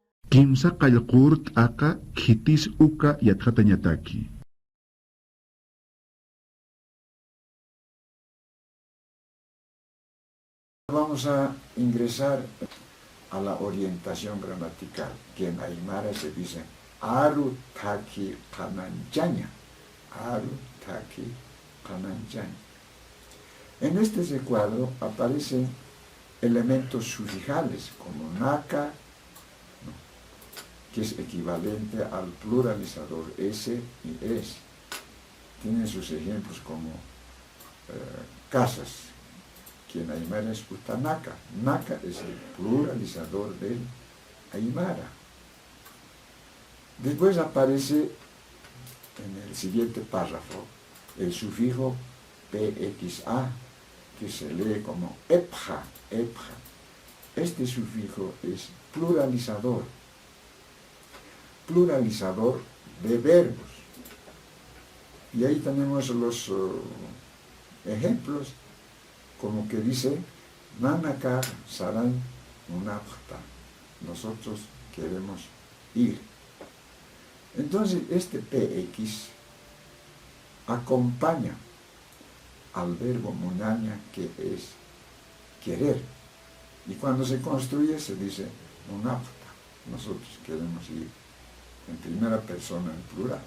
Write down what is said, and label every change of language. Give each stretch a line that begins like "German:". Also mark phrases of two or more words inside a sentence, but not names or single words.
Aymara: Kimsa qallqurt aka khitis uka yatqatañataki.
Spanish: Vamos a ingresar a la orientación gramatical, que en Aymara se dice
Aymara: Aru taki kananchaña. Aru taki kananchaña.
Spanish: En este recuadro aparecen elementos sufijales como naka, ¿no?, que es equivalente al pluralizador S y es. Tienen sus ejemplos como casas, que en Aymara es utanaka. Naka es el pluralizador del Aymara. Después aparece en el siguiente párrafo el sufijo pxa, que se lee como epja, epja. Este sufijo es pluralizador, pluralizador de verbos. Y ahí tenemos los ejemplos, como que dice,
Aymara: Nanaka saran unapta,
Spanish: nosotros queremos ir. Entonces, este px acompaña al verbo munaña, que es querer. Y cuando se construye se dice unapta, nosotros queremos ir, en primera persona, en plural.